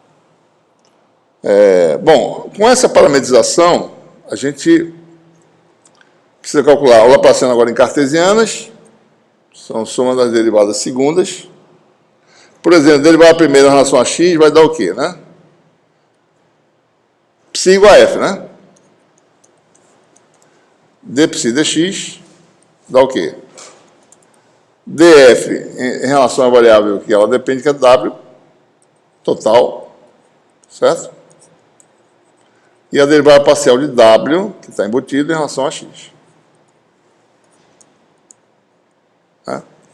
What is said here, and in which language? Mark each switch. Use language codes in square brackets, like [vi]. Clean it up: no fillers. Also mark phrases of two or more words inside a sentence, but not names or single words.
[pt] Bom, com essa parametrização, a gente precisa calcular o Laplaciano agora em cartesianas, são soma das derivadas segundas. Por exemplo, a derivada primeira em relação a x vai dar o quê, né? Psi igual a f, né? d psi dx dá o quê? df em relação à variável que ela depende, que é w, total, certo? E a derivada parcial de w, que está embutido, em relação a x. Tá?